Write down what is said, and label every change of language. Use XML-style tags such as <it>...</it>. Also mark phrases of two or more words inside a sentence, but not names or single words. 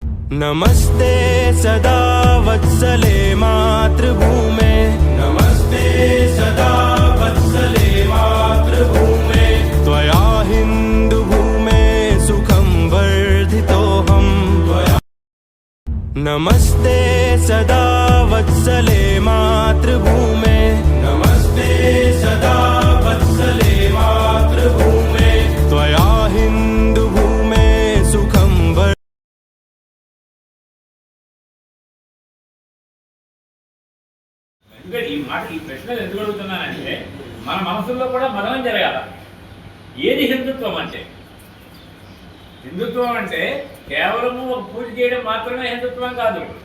<sa>नमस्ते सदा वत्सले मातृभूमे, नमस्ते सदा वत्सले मातृभूमे, त्वया हिन्दुभूमे सुखं वर्धितोऽहं त्वया। नमस्ते सदा वत्सले मातृभूमे, नमस्ते सदा वत्सले मातृभूमे, त्वया हिन्दुभूमे सुखं</sa> <te>ఈ మాట ఈ ప్రశ్నలు ఎందుకు అడుగుతున్నానంటే మన మనసుల్లో కూడా మదనం జరగాల. ఏది హిందుత్వం అంటే? హిందుత్వం అంటే కేవలము ఒక పూజ చేయడం మాత్రమే హిందుత్వం కాదు.</te>